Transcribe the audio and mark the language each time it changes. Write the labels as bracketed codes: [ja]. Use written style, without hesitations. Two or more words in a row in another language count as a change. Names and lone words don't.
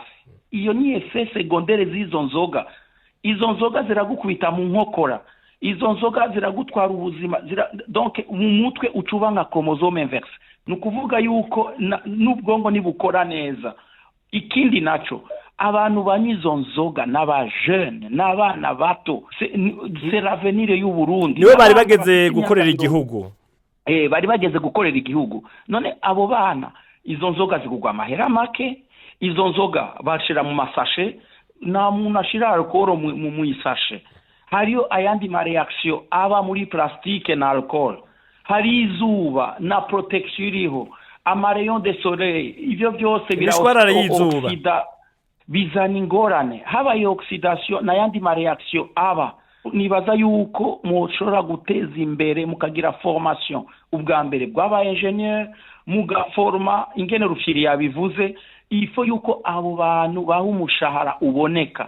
[rn] Iyo ni [fr] effet secondaire [rn] z'izo nzoga. Izo nzoga ziragukubita mu nkokora, izo nzoga ziragutwara ubuzima, donc mu mutwe ucuba nka [fr] chromosome inverse. [rn] Nukuvuga yuko n'ubwongo nibukora neza. Ikindi naco abantu banyizo nzoga n'abajeune n'abana bato, [fr] c'est l'avenir [rn] y'u Burundi. Niwe bari bageze gukorera igihugu. Bari bageze gukorera igihugu. None abo bana izo nzoga zigugwa amahera make, izo nzoga bashira mu masashe, na muntu ashira alcool mu isashe. Hariyo ayandi ma reaction aba muri plastique na alcool. Hari izuba na protection iriho, [fr] amarayon de soleil, [rn] ivyo byose biraoxida bizana ingorane. Habaye oxidation na yandi ma reaction aba. Nibaza yuko mushobora guteza imbere mukagira formation ubwa mbere bw'aba ingenieur mugaforma ingene Rufyiri yabivuze, ifo yuko abo bantu baho umushahara uboneka.